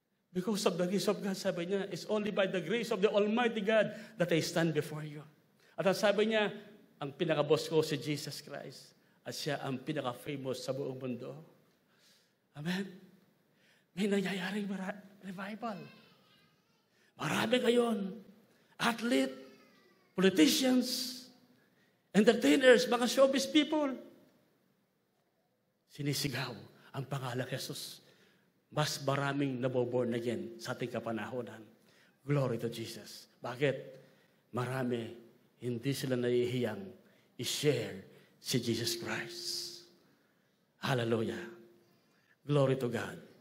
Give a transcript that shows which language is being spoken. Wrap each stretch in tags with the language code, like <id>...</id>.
<en>Because of the grace of God,</en> <tl>sabi niya,</tl> <en>it's only by the grace of the Almighty God that I stand before you.</en> <tl>At ang sabi niya, ang pinaka-boss ko si Jesus Christ. At siya ang pinaka-famous sa buong mundo. Amen? May nangyayaring revival. Marami ngayon.</tl> <en>Athlete, politicians, entertainers, mga showbiz people.</en> <tl>Sinisigaw ang pangalan ng Jesus. Mas maraming naboborn again sa ating kapanahonan.</tl> <en>Glory to Jesus.</en> <tl>Bakit? Marami, hindi sila nahihiyang i-share si Jesus Christ. Hallelujah.</tl> <en>Glory to God.</en>